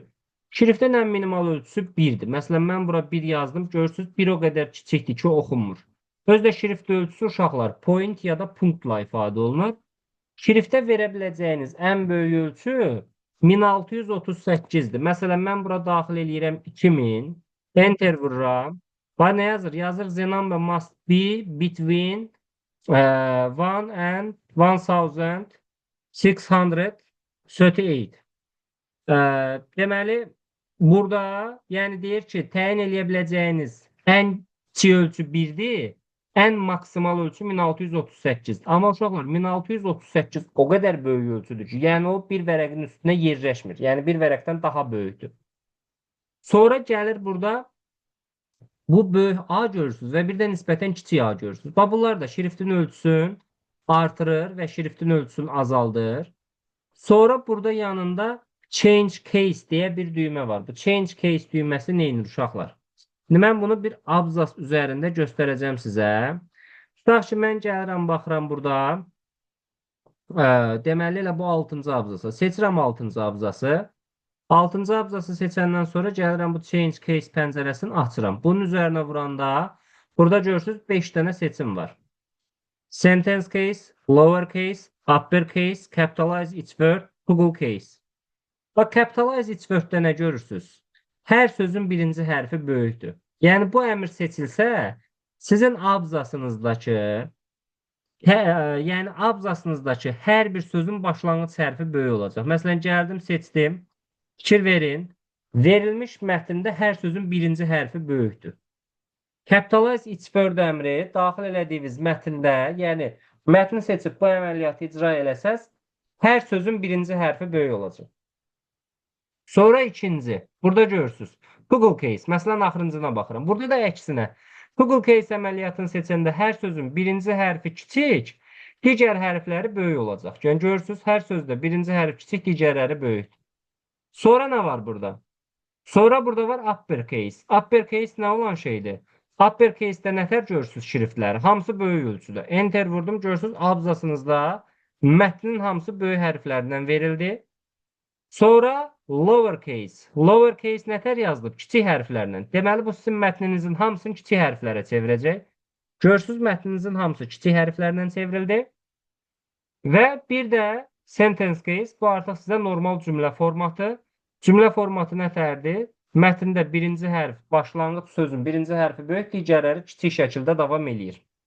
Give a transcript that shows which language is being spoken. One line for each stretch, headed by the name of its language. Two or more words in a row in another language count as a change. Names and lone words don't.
Azerbaijani: Şriftin ən minimal ölçüsü 1-dir. Məsələn, mən bura 1 yazdım, görürsünüz, 1 o qədər kiçikdir ki, oxunmur. Özdə şrift ölçüsü uşaqlar point ya da punktla ifadə olunur. Şriftə verə biləcəyiniz ən böyük ölçü 1638-dir. Məsələn, mən bura daxil eləyirəm 2000, enter vururam. Və nə yazır?
English: Yazır the number must be between 1 and 1638.
Azerbaijani: Deməli, burada yəni deyir ki, təyin eləyə biləcəyiniz ən kiçik ölçü 1-dir, ən maksimal ölçü 1638. Amma uşaqlar 1638 o qədər böyük ölçüdür ki, yəni o bir vərəqin üstünə yerləşmir. Yəni bir vərəqdən daha böyükdür. Sonra gəlir burada bu böyük A görürsünüz və bir də nisbətən kiçik A görürsünüz. Bax bunlar da şriftin ölçüsünü artırır və şriftin ölçüsünü azaldır. Sonra burada yanında
English: change case
Azerbaijani: deyə bir düymə var. Bu
English: change case
Azerbaijani: düyməsi nə edir uşaqlar? İndi mən bunu bir abzas üzərində göstərəcəm sizə. Tutaq ki, mən gəlirəm, baxıram burada. Deməli elə bu 6-cı abzası. Seçirəm 6-cı abzası. 6-cı abzası seçəndən sonra gəlirəm bu
English: change case
Azerbaijani: pəncərəsini açıram. Bunun üzərinə vuranda burada görürsünüz 5 dənə seçim var.
English: Sentence case, lower case, upper case, capitalize each word, Google case.
Azerbaijani: Bax,
English: capitalize each word-
Azerbaijani: də nə görürsünüz? Hər sözün birinci hərfi böyükdür. Yəni bu əmr seçilsə, sizin abzasınızdakı yəni abzasınızdakı hər bir sözün başlanğıc hərfi böyük olacaq. Məsələn, gəldim, seçdim. Fikir verin. Verilmiş mətndə hər sözün birinci hərfi böyükdür.
English: Capitalize each word
Azerbaijani: əmri daxil elədiyiniz mətndə, yəni mətni seçib bu əməliyyatı icra eləsəz, hər sözün birinci hərfi böyük olacaq. Sonra ikinci. Burada görürsünüz.
English: Google case.
Azerbaijani: Məsələn, axırıncına baxıram. Burada da əksinə.
English: Google case
Azerbaijani: əməliyyatını seçəndə hər sözün birinci hərfi kiçik, digər hərfləri böyük olacaq. Yəni görürsünüz, hər sözdə birinci hərf kiçik, digərləri böyük. Sonra nə var burada? Sonra burada var
English: upper case. Upper case
Azerbaijani: nə olan şeydir?
English: Upper case-
Azerbaijani: də nətər görürsünüz şriftləri? Hamısı böyük ölçüdə. Enter vurdum, görürsünüz abzasınızda mətnin hamısı böyük hərflərdən verildi. Sonra
English: lower case. Lower case
Azerbaijani: nətər yazılıb? Kiçik hərflərlə. Deməli, bu sizin mətninizin hamısını kiçik hərflərə çevirəcək. Görürsünüz, mətninizin hamısı kiçik hərflərlə çevrildi. Və bir də
English: sentence case.
Azerbaijani: Bu artıq sizə normal cümlə formatı. Cümlə formatı nətərdir? Mətndə birinci hərf, başlanğıc sözün birinci hərfi böyük, digərləri kiçik şəkildə davam eləyir.